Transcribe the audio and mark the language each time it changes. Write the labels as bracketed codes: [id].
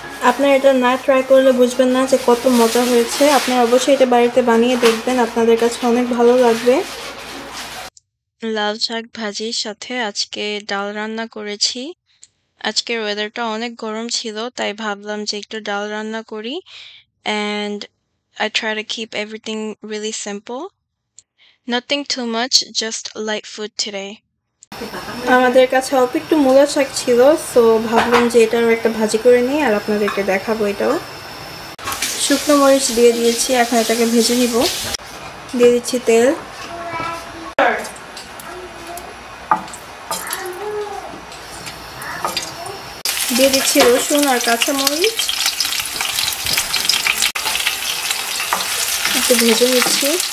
[bn] আপনারা এটা না ট্রাই করলে বুঝবেন না যে কত মজা হয়েছে। আপনারা অবশ্যই এটা বাড়িতে বানিয়ে দেখবেন, আপনাদের কাছে অনেক ভালো লাগবে। লাল শাক ভাজির সাথে আজকে ডাল রান্না করেছি। আজকের ওয়েদারটা অনেক গরম ছিল, তাই ভাবলাম যে একটু ডাল রান্না করি। [en] And I try to keep everything really simple. Nothing too much, just light food today. [bn] আমাদের কাছে অল্প একটু মূলা শাক ছিল, সো ভাবলাম যে এটারও একটা ভাজি করে নিই আর আপনাদেরকে দেখাবো। এটাও শুকনো মরিচ দিয়ে দিয়েছি, এখন এটাকে ভেজে নিব। দিয়ে দিচ্ছি তেল, দিয়ে দিচ্ছি রসুন আর কাঁচামরিচ, একটু ভেজে নিচ্ছি।